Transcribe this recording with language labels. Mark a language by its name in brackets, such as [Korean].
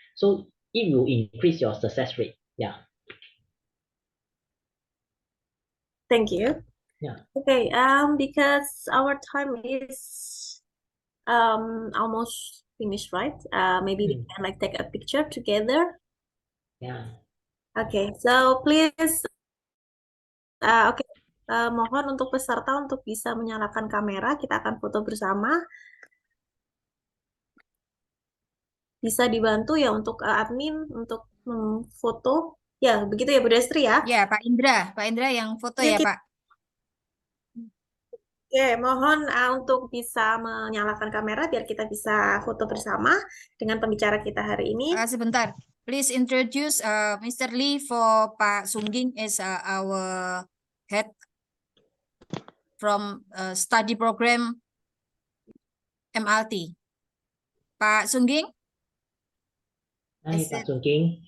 [English] So it will increase your success rate. Yeah. Thank you. Yeah. Okay, because our time is almost finished, right? Maybe we can like take a picture together. Yeah. Okay, so please, [Indonesian] oke, mohon untuk peserta untuk bisa menyalakan kamera. Kita akan foto bersama. Bisa dibantu ya untuk admin untuk foto. Ya, begitu ya Bu Destri ya. Ya, Pak Indra yang foto ya, Oke, Pak. oke, mohon untuk bisa menyalakan kamera biar kita bisa foto bersama dengan pembicara kita hari ini. Sebentar. [English] Please introduce Mr. Lee for Pak Sungging as our head from study program MLT. [Indonesian] Pak Sungging? [English] Hi, Is [Indonesian] Pak [English] it? [Indonesian] Sungking.